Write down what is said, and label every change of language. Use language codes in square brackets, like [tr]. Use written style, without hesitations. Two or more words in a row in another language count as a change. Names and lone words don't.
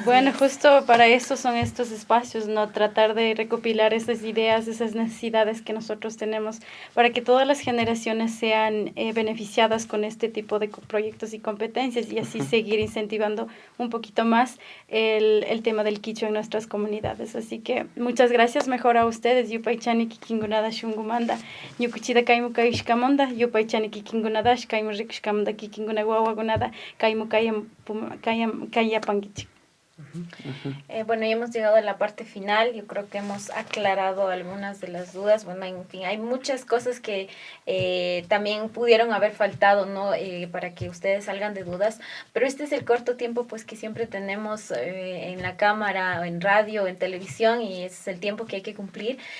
[es] Bueno, justo para eso son estos espacios, ¿no? Tratar de recopilar esas ideas, esas necesidades que nosotros tenemos para que todas las generaciones sean beneficiadas con este tipo de proyectos y competencias y así seguir incentivando un poquito más el tema del quichua en nuestras comunidades. Así que muchas gracias mejor a ustedes. [qu] Yupaychani kikingunada shungumanda, ñukuchida kaymu kayishkamonda, yupaychani kikingunada kaymu rikushkamanda kikinguna wawagunada, kaymu kayapangichik. [es] Bueno, ya hemos llegado a la parte final. Yo creo que hemos aclarado algunas de las dudas. Bueno, en fin, hay muchas cosas que también pudieron haber faltado, ¿no? Para que ustedes salgan de dudas. Pero este es el corto tiempo, pues, que siempre tenemos en la cámara, en radio, en televisión, y ese es el tiempo que hay que cumplir.